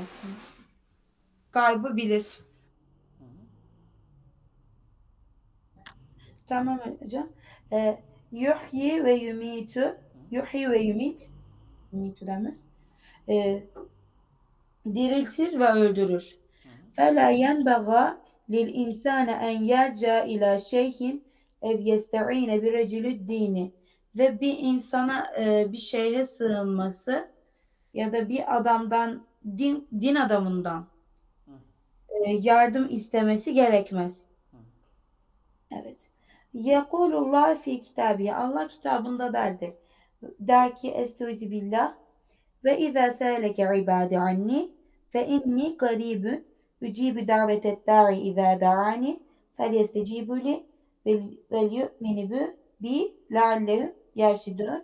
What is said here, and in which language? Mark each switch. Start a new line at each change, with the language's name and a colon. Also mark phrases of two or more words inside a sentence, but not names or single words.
Turkish: Gaybı bilir. Hı hı. Tamam hocam.
Arabic: يحيي ويميت. Hı hı. يحيي ويميت.
Turkish: Yumitu denmez. Ee, Diriltir ve öldürür. Hı hı.
Arabic: فَلَا يَنْبَغَى لِلْاِنْسَانَ اَنْ يَرْجَى اِلَى شَيْهٍ اَوْ يَسْتَعِينَ بِرَجُلِ الدِّينِ.
Turkish: Ve bir insana bir şeyhe sığınması ya da bir adamdan, din adamından Hı. yardım istemesi gerekmez. Hı.
Arabic: Evet. يقول الله في كتابه.
Turkish: Allah kitabında derdir. Der ki
Arabic: أستعيذ بالله وإذا سألك عبادي عني فإني قريب أجيب دعوة الداع إذا دعان فليستجيبوا لي وليؤمنوا بي لعلهم يرشدون.